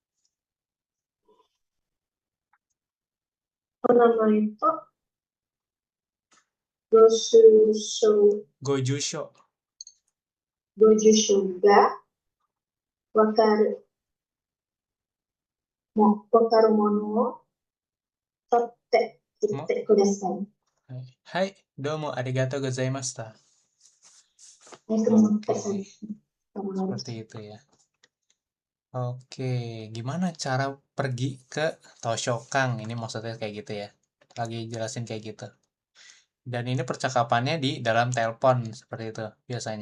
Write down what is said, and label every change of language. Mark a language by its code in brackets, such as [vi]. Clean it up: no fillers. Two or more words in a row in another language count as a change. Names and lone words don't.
[ja] お名前とご住所ご住所がわかるものを取ってきてください。はい、どうもありがとうございました。 [id] Terima Oke, kasih. seperti itu ya. Oke, gimana cara pergi ke Toshokang? Ini maksudnya kayak gitu ya. Lagi jelasin kayak gitu. Dan ini percakapannya di dalam telepon seperti itu biasanya.